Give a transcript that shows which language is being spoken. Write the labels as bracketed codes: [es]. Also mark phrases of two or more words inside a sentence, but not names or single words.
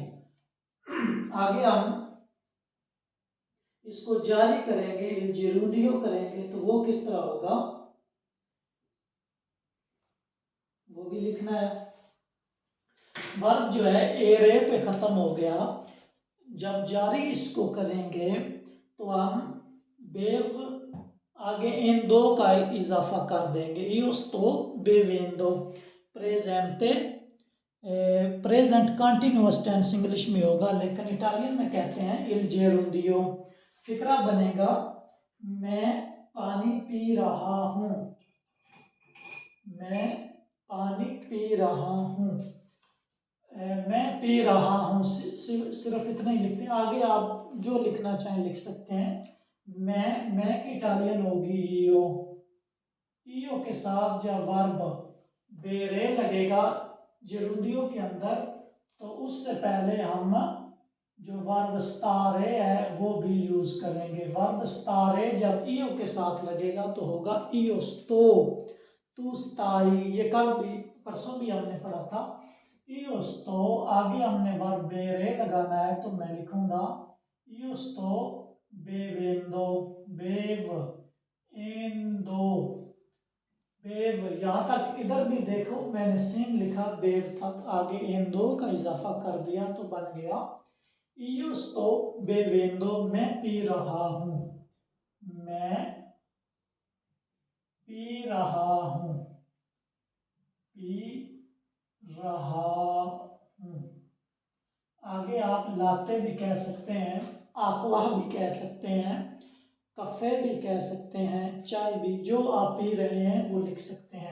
[hi] अच्छा जी, आगे हम इसको जारी करेंगे, [it] il gerundio [hi] करेंगे तो वो किस तरह होगा, वो भी लिखना है। वर्ब जो है एरे पे खत्म हो गया, जब जारी इसको करेंगे तो हम बेव आगे इन दो का इजाफा कर देंगे, [it] io sto bevendo। [hi] प्रेजेंटे [en] present continuous tense [hi] इंग्लिश में होगा, लेकिन इटालियन में कहते हैं [it] il gerundio। [hi] फिक्रा बनेगा मैं पानी पी रहा हूँ, मैं पानी पी रहा हूँ। मैं पी रहा हूँ सिर्फ इतना ही लिखते हैं, आगे आप जो लिखना चाहें लिख सकते हैं। मैं की इटालियन होगी ईओ, ईओ के साथ जब वर्ब बेरे लगेगा जेरुंदियो के अंदर, तो उससे पहले हम जो वर्ब स्टारे है वो भी यूज करेंगे। वर्ब स्टारे जब ईओ के साथ लगेगा तो होगा [it] io sto, tu stai, [hi] ये कल भी परसों भी हमने पढ़ा था। [it] io sto [hi] आगे हमने वर्ब बेरे लगाना है, तो मैं लिखूंगा [it] io sto bevendo, bev endo, bev. [hi] यहाँ तक इधर भी देखो मैंने सेम लिखा, बेव तक आगे endo का इजाफा कर दिया तो बन गया [it] io sto bevendo, [hi] मैं पी रहा हूँ, मैं पी रहा हूँ, पी रहा हूँ। आगे आप लाते भी कह सकते हैं, आकवा भी कह सकते हैं, कफ़े भी कह सकते हैं, चाय भी, जो आप पी रहे हैं वो लिख सकते हैं।